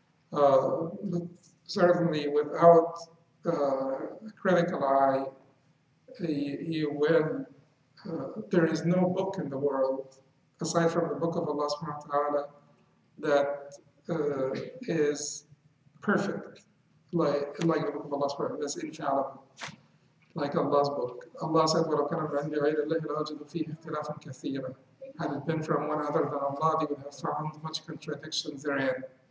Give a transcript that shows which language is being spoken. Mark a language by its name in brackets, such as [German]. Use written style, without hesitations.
[English] But certainly, without a critical eye, you will. There is no book in the world, aside from the book of Allah subhanahu wa ta'ala, that is perfect, like the book of Allah subhanahu wa ta'ala, that's infallible, like Allah's book. [Arabic] Allah said, وَلَوْ كَانَ مِنْ عِنْدِ غَيْرِ اللَّهِ لَوَجَدُوا فِيهِ اخْتِلَافًا كَثِيرًا. [English] Had it been from one other than Allah, they would have found much contradictions therein.